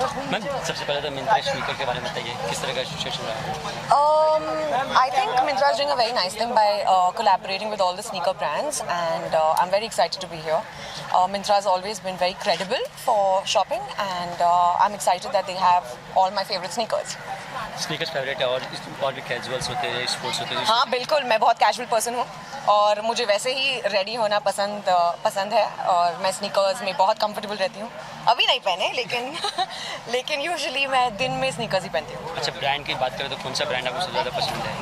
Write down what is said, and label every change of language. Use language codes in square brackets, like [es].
[hi] Ma'am सबसे पहले तो मिंत्रा स्नीकर के बारे में बताइए, किस तरह का सिचुएशन रहा है? [en] I think Myntra is doing a very nice thing by collaborating with all the sneaker brands, and I'm very excited to be here. Myntra has always been very credible for shopping, and I'm excited that they have all my favorite sneakers. [hi] Sneakers favourite है और भी casuals होते हैं, sports होते हैं? हाँ बिल्कुल, मैं बहुत कैजुअल पर्सन हूँ और मुझे वैसे ही रेडी होना पसंद है, और मैं स्नीकर्स में बहुत कंफर्टेबल रहती हूँ. अभी नहीं पहने लेकिन यूजुअली मैं दिन में स्नीकर्स ही पहनती हूँ. अच्छा, ब्रांड की बात करें तो कौन सा ब्रांड आपको सबसे ज़्यादा पसंद है?